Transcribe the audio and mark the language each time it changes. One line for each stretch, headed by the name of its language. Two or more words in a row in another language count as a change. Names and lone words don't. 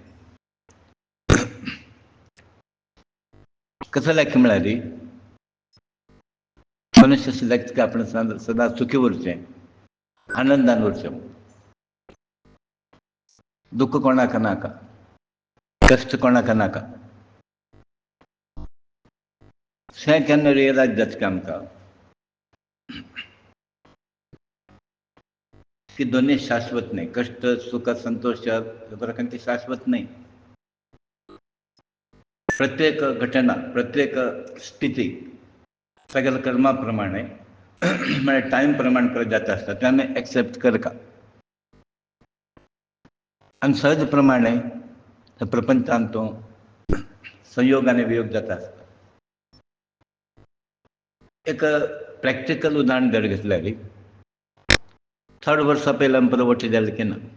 Konkani: कसं लायक म्हळ्यार मनुष्य सिलेक्ट की आपण सदां सुखी उरचें, आनंदान उरचें. दुःख कोणाक नाका, कश्ट कोणाक नाका. हें केन्ना रियलायज जाता की आमकां की दोन्ही शाश्वत नाही. कष्ट सुख संतोष खंयची शाश्वत नाही. प्रत्येक घटना, प्रत्येक स्थिती सगळ्या कर्माप्रमाणे म्हणजे टायम प्रमाण करत जात आसता ते आमी एक्सेप्ट करता. आनी सहज प्रमाणे प्रपंचान तो संयोग आनी वियोग जाता आसता. एक प्रॅक्टिकल उदाहरण जर घेतल्यार थोड वर्सां पयलीं आमी परत वट्टी जाल्ले की ना.